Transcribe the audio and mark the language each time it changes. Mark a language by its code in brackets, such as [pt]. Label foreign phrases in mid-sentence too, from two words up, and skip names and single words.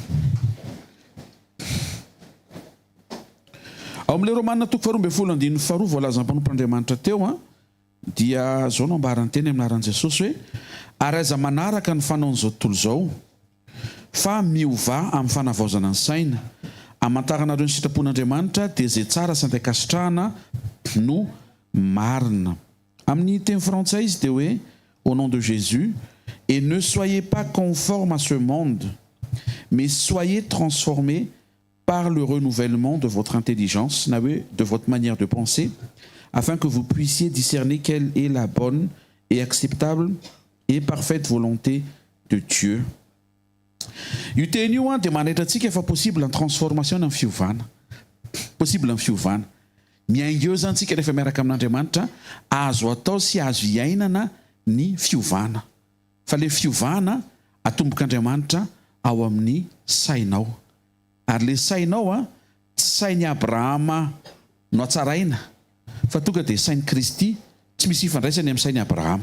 [mg] Ao amin'ilay Romanina toko 12:12 voalazan'ny mpanompoandriamanitra teo dia zao no ambarany teny amin'ny anaran'i Jesosy hoe ary aiza manaraka ny fanaon'izao tontolo izao fa miova amin'ny fanavaozana ny saina hamantaranareo ny sitrapon'Andriamanitra dia izay tsara sy andaikasitrahana no marina. Amin'ny teny frantsay izy dia hoe [fr] au nom de Jésus et ne soyez pas conformes à ce monde mais soyez transformés par le renouvellement de votre intelligence, de votre manière de penser, afin que vous puissiez discerner quelle est la bonne et acceptable et parfaite volonté de Dieu. [mg] Io teny io dia manaitrantsika efa [fr] possible en transformation en [mg] fiovana. [fr] Possible en [mg] fiovana. Miainga eo zany tsika rehefa miaraka amin'Andriamanitra azo atao sy azo iainana ny fiovana. Fa le fiovana atombok'Andriamanitra ao amin'ny sainao. Ary le sainao tsy sainy Abrahama no atsaraina fa tonga dia sain'i Kristy, tsy misy ifandraisany amin'ny sainy Abrahama.